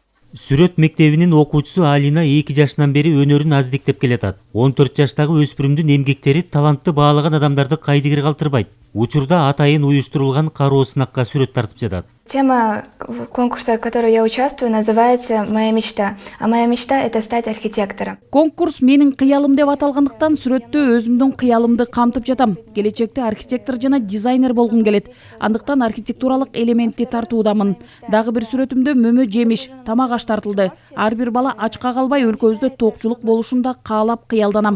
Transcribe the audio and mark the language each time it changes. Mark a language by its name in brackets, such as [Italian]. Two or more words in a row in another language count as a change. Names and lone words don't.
[Kyrgyz] Сүрөт мектебинин окуучусу Алина 2 жашынан бери өнөрүн аздиктеп келатат. 14 жаштагы өспүрүмдүн эмгектери талантты баалаган адамдарды кайдыгер калтырбайт. Учурда атайын уюштурулган кароо сынакка сүрөт тартып жатат. [Russian] Тема конкурса, в которой я участвую, называется «Моя мечта». А моя мечта – это стать архитектором. [Kyrgyz] Конкурс менин кыялым деп аталгандыктан сүрөттө өзүмдүн кыялымды камтып жатам. Келечекте архитектор жана дизайнер болгум келет. Андыктан архитектуралык элементти тартуудамын. Дагы бир сүрөтүмдө мөмө жемиш, тамак аш тартылды. Ар бир бала ачка калбай өлкөбүздө токчулук болушун да каалап кыялданам.